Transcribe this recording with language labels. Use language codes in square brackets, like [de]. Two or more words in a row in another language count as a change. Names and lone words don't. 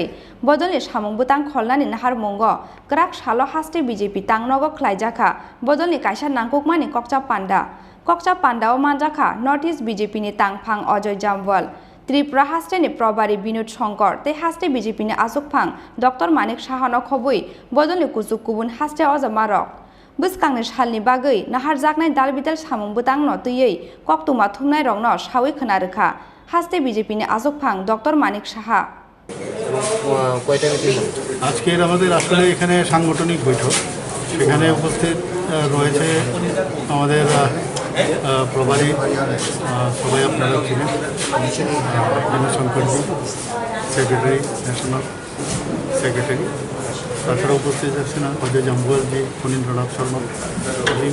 [trp] बदलनि सामुं बुतां खलनानि नाहारमुंगो ग्राक सालो हास्टे बीजेपी तांनगो ख्लाइजाखा बदलनि काइसा नांगुकमानि कक्चा पान्डाओ मानजाखा नर्थ इस्ट बीजेपीनि तांफां अजय जाम्वाल त्रिपुरा हास्टेनि प्रभारी विनोद शंकर ते हास्टे बीजेपीनि आजकफां डॉक्टर मानिक साहानो खबै बदलनि कुजुक गुबुन हास्टे अजामारो बुसकांनि सालनि बागै नाहारजागनाय दालबिदाल सामुं बुतां नतुयै कक्तुमा थुमनाय रंनो सावै खोनारोखा हास्टे बीजेपीनि आजकफां डॉक्टर मानिक साहा [bn] আজকের আমাদের আসলে এখানে সাংগঠনিক বৈঠক, সেখানে উপস্থিত রয়েছে আমাদের প্রভারী, সবাই আপনারা ছিলেন, বিনয় শঙ্করজি [en] secretary, national secretary, [bn] তাছাড়া উপস্থিত আছেন অজয় জাম্বুয়ালজি, ফণীন্দ্রনাথ শর্মা জি।